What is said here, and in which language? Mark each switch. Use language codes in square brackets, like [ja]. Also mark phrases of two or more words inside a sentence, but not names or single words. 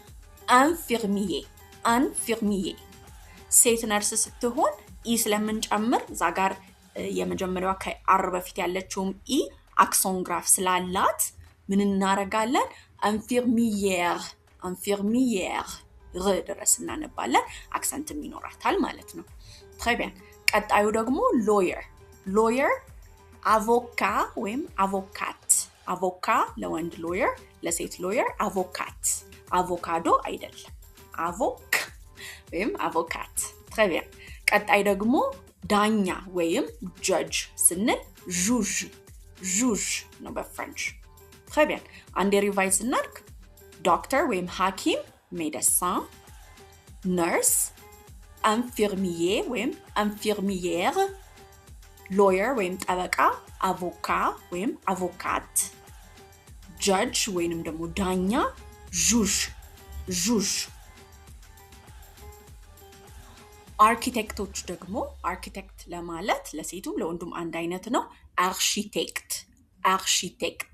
[am] infirmier ሴት ነርስ ስትሆን ኢ ስለምንጨምር እዛ ጋር የመጀመሪያው ከአር በፊት ያለችውም ኢ አክሰንት ግራፍ ስላላት ምን እናረጋለን infirmière ድረስ እናነባለን አክሰንትም ይኖራታል ማለት ነው [fr] très bien [am] ቀጣዩ ደግሞ ሎየር avocat ወይም avocat ለወንድ ሎየር ለሴት ሎየር avocat አቮካዶ አይደለም ወይም avocat très bien ቀጣይ ደግሞ ዳኛ ወይም judge ስንል juge ነው በፍሬንች [fr] très bien [am] አንዴ ሪቫይዝ እናድርግ ዶክተር ወይም ሐኪም médecin nurse infirmier ወይም infirmière lawyer ወይም ጠበቃ avocat ወይም avocate judge ወይንም ደግሞ ዳኛ juge አርኪቴክቶች ደግሞ አርኪቴክት ለማለት ለሴቱም ለወንዱም አንድ አይነት ነው አርኪቴክት